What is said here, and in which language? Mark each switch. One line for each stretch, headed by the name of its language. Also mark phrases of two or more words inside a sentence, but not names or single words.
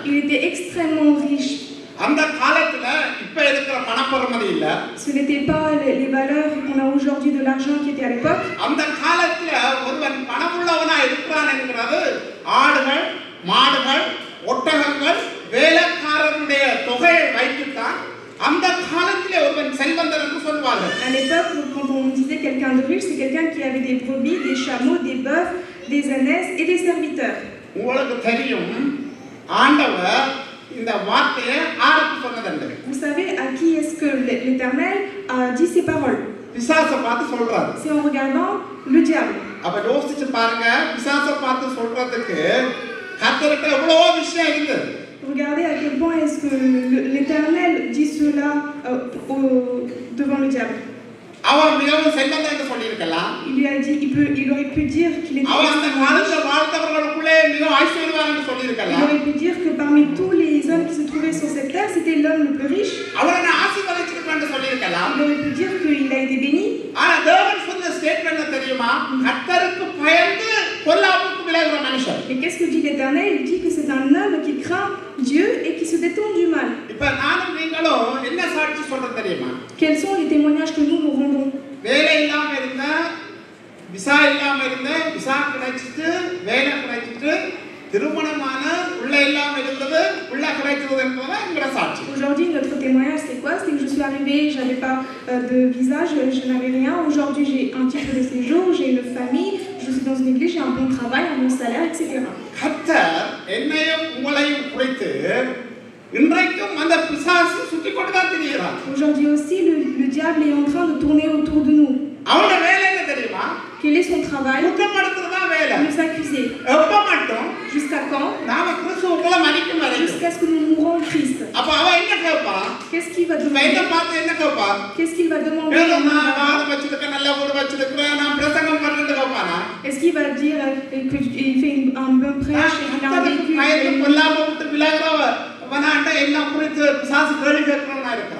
French: Il était extrêmement riche.
Tamil: அந்த காலத்துல இப்ப இருக்கிற பணப்பொறுமதி இல்ல.
French: Ce n'était pas les valeurs qu'on a aujourd'hui de l'argent qui était à l'époque.
Tamil: அந்த காலத்துல ஒருவன் பணமுள்ளவனாய் இருக்கிறான் என்கிறது ஆடுகள், மாடுகள், ஒட்டகங்கள், வேலைக்காரருடைய தொகையை வைத்துத்தான் அந்த காலத்திலே ஒருவன் செல்வந்தன் என்று சொல்வார்கள்.
French: À l'époque, quand on disait quelqu'un de riche, c'est quelqu'un qui avait des brebis, des chameaux, des bœufs, des ânesses et des serviteurs.
Tamil: உங்களுக்கு தெரியும் ஆண்டவர் இந்த வார்த்தையை யாருக்கு சொன்னதென்று?
French: Vous savez à qui est-ce que l'Éternel a dit ces paroles?
Tamil: பிசாசை பார்த்து சொல்றாரு.
French: C'est en regardant le diable.
Tamil: அப்ப யோசிச்சு பாருங்க, பிசாசை பார்த்து சொல்றதுக்கு கர்த்தருக்கு எவ்வளவோ விஷயம் இருக்குது.
French: Regardez à quel point est-ce que l'Éternel dit cela devant le diable.
Tamil: அவன் மிகவும் செல்வந்தன் என்று சொல்லியிருக்கலாம்.
French: Il lui a dit, il aurait pu dire qu'il était
Tamil: அவன் அந்த காலத்துல வாழ்ந்தவர்களுக்குள்ளே மிகவும் ஐஸ்வர்யவான் என்று சொல்லியிருக்கலாம்.
French: Il aurait pu dire que parmi tous les hommes qui se trouvaient sur cette terre, c'était l'homme le plus riche.
Tamil: அவனை ஆசீர்வதிச்சிருக்கான் என்று சொல்லியிருக்கலாம்.
French: Il aurait pu dire qu'il a été béni.
Tamil: ஆனா தேவன் சொன்ன ஸ்டேட்மென்ட் என்ன தெரியுமா? கர்த்தருக்கு பயந்து பொல்லாப்புக்கு விலகுற மனுஷன்.
French: Et qu'est-ce que dit l'Éternel? Il dit que c'est un homme qui craint Dieu et qui se détourne du mal.
Tamil: இப்ப நானும் நீங்களும் என்ன சாட்சி சொல்றது தெரியுமா?
French: Quels sont les témoignages que nous rendons?
Tamil: வேலை இல்லாம இருந்த, விசா இல்லாம இருந்த, விசா கிடைச்சிட்டு, வேலை கிடைச்சிட்டு, திருமணமான, உள்ள இல்லாம இருந்தது, உள்ள கிடைச்சது என்பது என்கிற சாட்சி.
French: Aujourd'hui, notre témoignage, c'est quoi? C'est que je suis arrivée, je n'avais pas de visa, je n'avais rien. Aujourd'hui, j'ai un titre de séjour, j'ai une famille, je suis dans une église, j'ai un bon travail, un bon salaire, etc.
Tamil: கர்த்தர் என்னையும் உங்களையும் குறித்து இன்றைக்கும் அந்த பிசாசு சுற்றி கொண்டு தான் திரிகிறான்.
French: Aujourd'hui aussi, le diable est en train de tourner autour de nous.
Tamil: அவனோட வேலை என்ன தெரியுமா?
French: Quel est son travail?
Tamil: குற்றப்படுத்துறதா வேலை.
French: Nous accuser.
Tamil: எப்ப மட்டும்?
French: Jusqu'à quand?
Tamil: நாம கிறிஸ்துவுக்குள்ள மரிக்கும் வரைக்கும்.
French: Jusqu'à ce que nous mourons en Christ.
Tamil: அப்ப அவன் என்ன கேட்பான்?
French: Qu'est-ce qu'il va demander?
Tamil: என்ன பார்த்து என்ன கேட்பான்?
French: Qu'est-ce qu'il va demander?
Tamil: நான் வாழ வச்சிருக்கேன், நல்ல ஊர் வச்சிருக்கேன், நான் பிரசங்கம் பண்றது கேட்பானா?
French: Est-ce qu'il va dire qu'il fait un bon prêche et qu'il a un véhicule?
Tamil: பயந்து கொல்லாம விட்டு விலகிறவனாண்ட என்ன குறித்து பிசாசு கேள்வி கேட்கணும்னா இருக்கிறான்.